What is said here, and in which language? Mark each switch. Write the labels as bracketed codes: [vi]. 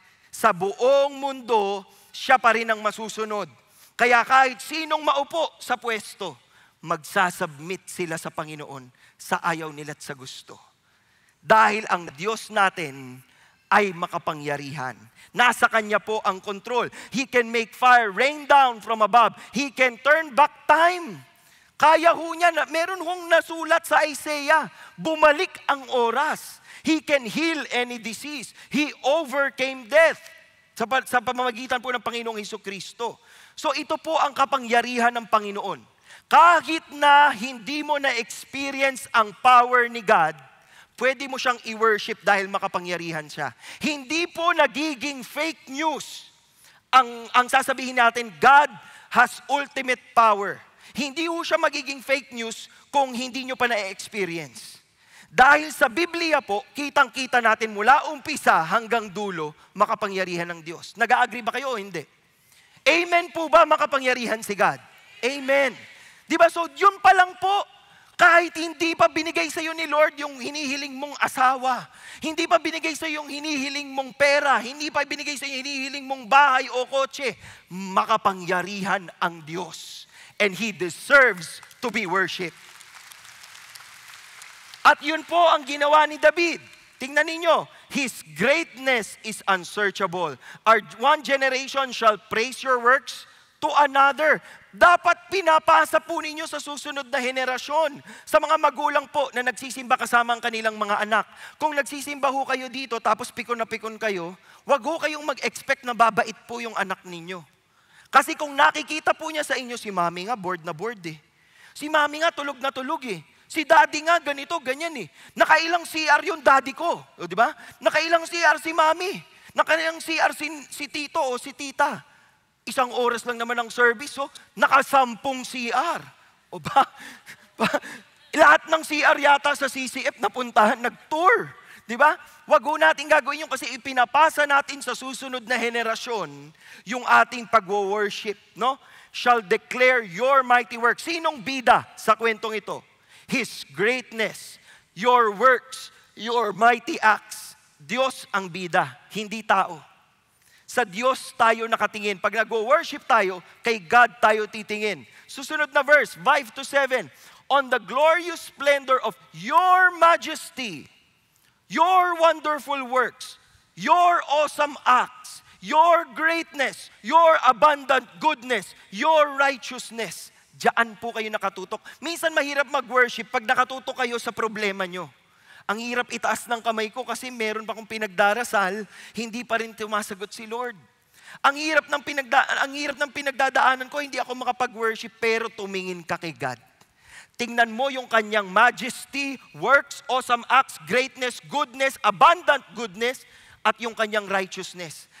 [tl] Sa buong mundo, siya pa rin ang masusunod. Kaya kahit sinong maupo sa pwesto, magsasubmit sila sa Panginoon sa ayaw nila at sa gusto. Dahil ang Diyos natin ay makapangyarihan. Nasa Kanya po ang control. [en] He can make fire rain down from above. He can turn back time. [tl] Kaya ho niya, meron hong nasulat sa Isaiah, bumalik ang oras. [en] He can heal any disease. He overcame death [tl] sa pamamagitan po ng Panginoong Hesukristo. So ito po ang kapangyarihan ng Panginoon. Kahit na hindi mo na-experience ang power ni God, pwede mo siyang i-worship dahil makapangyarihan siya. Hindi po nagiging fake news ang sasabihin natin, [en] God has ultimate power. [tl] Hindi po siya magiging fake news kung hindi nyo pa na-experience. Dahil sa Biblia po, kitang-kita natin mula umpisa hanggang dulo, makapangyarihan ng Diyos. Nag-a-agree ba kayo o hindi? Amen po ba, makapangyarihan si God? Amen. Di ba? So, yun pa lang po. Kahit hindi pa binigay sa iyo ni Lord yung hinihiling mong asawa, hindi pa binigay sa iyo yung hinihiling mong pera, hindi pa binigay sa iyo yung hinihiling mong bahay o kotse, makapangyarihan ang Diyos. [en] And He deserves to be worshipped. [tl] At yun po ang ginawa ni David. Tingnan ninyo, [en] His greatness is unsearchable. Our one generation shall praise your works to another. [tl] Dapat pinapasa po ninyo sa susunod na henerasyon. Sa mga magulang po na nagsisimba kasama ang kanilang mga anak. Kung nagsisimba ho kayo dito tapos pikon na pikon kayo, wag ho kayong mag-expect na babait po yung anak ninyo. Kasi kung nakikita po niya sa inyo, si mami nga bored na bored eh. Si mami nga tulog na tulog eh. Si daddy nga ganito, ganyan eh. Nakailang CR yung daddy ko. O, di ba? Nakailang CR si mami. Nakailang CR si tito o si tita. Isang oras lang naman ang service, so nakasampung CR. O ba? Lahat ng CR yata sa CCF napuntahan, nag-tour. Di ba? Wag ho natin gagawin yun kasi ipinapasa natin sa susunod na henerasyon yung ating pag-worship, no? [en] Shall declare your mighty works. [tl] Sinong bida sa kwentong ito? [en] His greatness, your works, your mighty acts. [tl] Diyos ang bida, hindi tao. Sa Diyos tayo nakatingin. Pag nag-worship tayo, kay God tayo titingin. Susunod na verse, 5-7. [en] On the glorious splendor of your majesty, your wonderful works, your awesome acts, your greatness, your abundant goodness, your righteousness. [tl] Diyan po kayo nakatutok. Minsan mahirap mag-worship pag nakatutok kayo sa problema nyo. Ang hirap itaas ng kamay ko kasi meron pa akong pinagdarasal, hindi pa rin tumasagot si Lord. Ang hirap ng pinagdadaanan ko, hindi ako makapag-worship, pero tumingin ka kay God. Tingnan mo yung kanyang majesty, works, awesome acts, greatness, goodness, abundant goodness, at yung kanyang righteousness.